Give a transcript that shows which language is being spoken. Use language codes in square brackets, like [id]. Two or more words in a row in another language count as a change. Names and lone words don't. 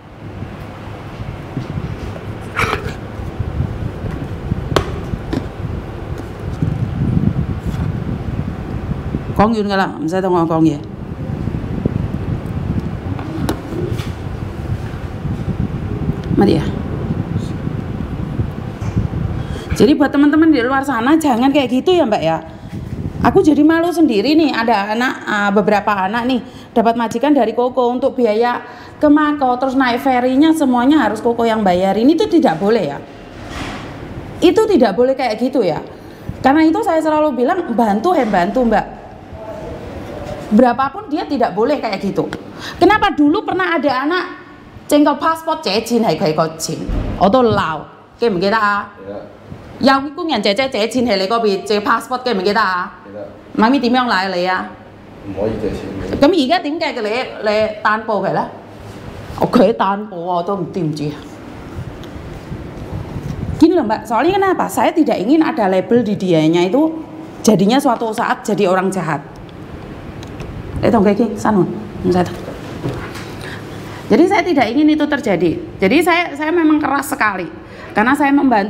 [yue] 講完㗎啦，唔使同我講嘢。乜嘢？ [id] Jadi buat teman-teman di luar sana jangan kayak gitu ya Mbak ya. Aku jadi malu sendiri nih, ada anak beberapa anak nih dapat majikan dari Koko untuk biaya ke Mako, terus naik ferry-nya semuanya harus Koko yang bayarin. Itu tidak boleh ya. Itu tidak boleh kayak gitu ya. Karena itu saya selalu bilang bantu Mbak. Berapapun dia tidak boleh kayak gitu. Kenapa dulu pernah ada anak cengkol paspor [yue] 借錢係佢個錢，我都鬧，記唔記得啊？有工人姐姐借錢係你嗰邊借 passport 記唔記得啊？記得。媽咪點樣賴你啊？唔可以借錢嘅。咁而家點解嘅你擔保佢咧？佢擔保我都唔知. [id] Gini loh Mbak, soalnya kenapa? Saya tidak ingin ada label di dianya itu jadinya suatu saat jadi orang jahat. Jadi saya tidak ingin itu terjadi. Jadi saya memang keras sekali karena saya membantu.